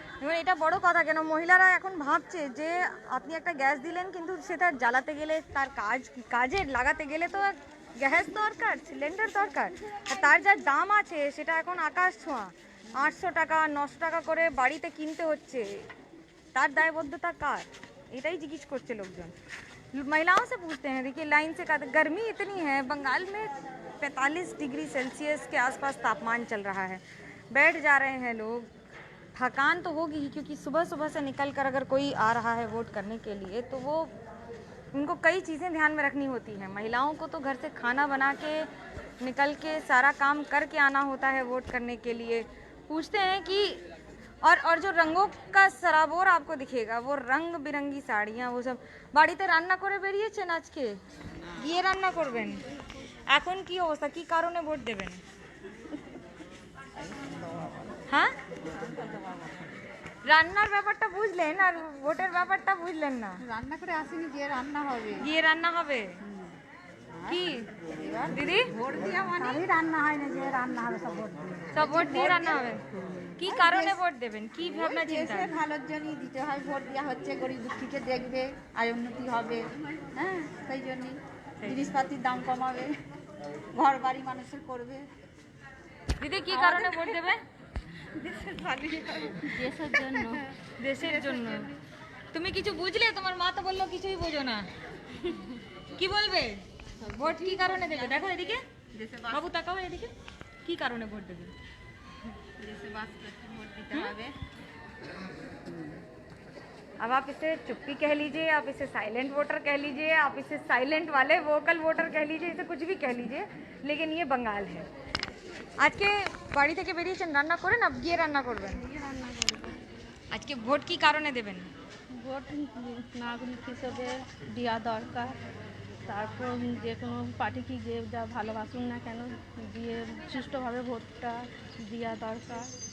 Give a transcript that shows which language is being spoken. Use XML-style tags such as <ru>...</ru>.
<bn>এবার এটা বড় কথা কেন মহিলারা এখন ভাবছে যে আপনি একটা গ্যাস দিলেন, কিন্তু সেটা জ্বালাতে গেলে তার কাজে লাগাতে গেলে তো গ্যাস দরকার, সিলিন্ডার দরকার, আর তার যা দাম আছে সেটা এখন আকাশ ছোঁয়া। 800 টাকা 900 টাকা করে বাড়িতে কিনতে হচ্ছে, তার দায়বদ্ধতা কার? এটাই জিজ্ঞেস করছে লোকজন।</bn> <hi>महिलाओं से पूछते हैं, देखिए लाइन से कहते गर्मी इतनी है, बंगाल में 45 डिग्री सेल्सियस के आसपास तापमान चल रहा है, बैठ जा रहे हैं लोग। थकान तो होगी ही, क्योंकि सुबह सुबह से निकल कर अगर कोई आ रहा है वोट करने के लिए तो वो उनको कई चीज़ें ध्यान में रखनी होती हैं। महिलाओं को तो घर से खाना बना के निकल के सारा काम करके आना होता है वोट करने के लिए। पूछते हैं कि और जो रंगों का सराबोर आपको दिखेगा, वो रंग बिरंगी साड़ियाँ, वो सब</hi> <bn>বাড়িতে রান্না করে বেরিয়েছেন আজকে, গিয়ে রান্না করবেন, এখন কি অবস্থা, কি কারণে ভোট দেবেন? হ্যাঁ, রান্নার ব্যাপারটা বুঝলেন আর ভোটের ব্যাপারটা বুঝলেন না। রান্না করে আসেনি, যে রান্না হবে গিয়ে রান্না হবে কি দিদি? ভোট দিয়া মানে রান্না হয় না, যে রান্না হবে সব ভোট দিয়ে। সব ভোট দিয়ে রান্না হবে। কি কারণে ভোট দেবেন, কি ভাবনা চিন্তা? দেশের ভালোর জন্যই দিতে হয়, ভোট দেওয়া হচ্ছে, গরিব দুঃখীকে দেখবে, আয় উন্নতি হবে, হ্যাঁ সেই জন্যই জিনিসপাতির দাম কমাবে, ঘর বাড়ি মানুষের করবে। দিদি কি কারণে ভোট দেবে? দেশের জন্য। দেশের জন্য। তুমি কিছু বুঝলে? তোমার মা তো বললো কিছুই বোঝো না, কি বলবে? ভোট কি কারণে দেবে? দেখো এদিকে, বাবু তাকাও এদিকে, কি কারণে ভোট দেবে? দেশে বাস করতে ভোট দিতে হবে।</bn> <hi>अब आप इसे चुप्पी कह लीजिए, आप इसे साइलेंट वोटर कह लीजिए, आप इसे साइलेंट वाले वोकल वोटर कह लीजिए, इसे कुछ भी कह लीजिए, लेकिन ये बंगाल है।</hi> <bn>আজকে বাড়ি থেকে বেরিয়েছেন, রান্না করেন, আপ গিয়ে রান্না করবেন। আজকে ভোট কি কারণে দেবেন? ভোট নাগরিক হিসেবে দেওয়া দরকার। তারপর যে কোনো পার্টিকে যে যা ভালোবাসুন না কেন, দিয়ে সুষ্ঠুভাবে ভোটটা দেওয়া দরকার।</bn>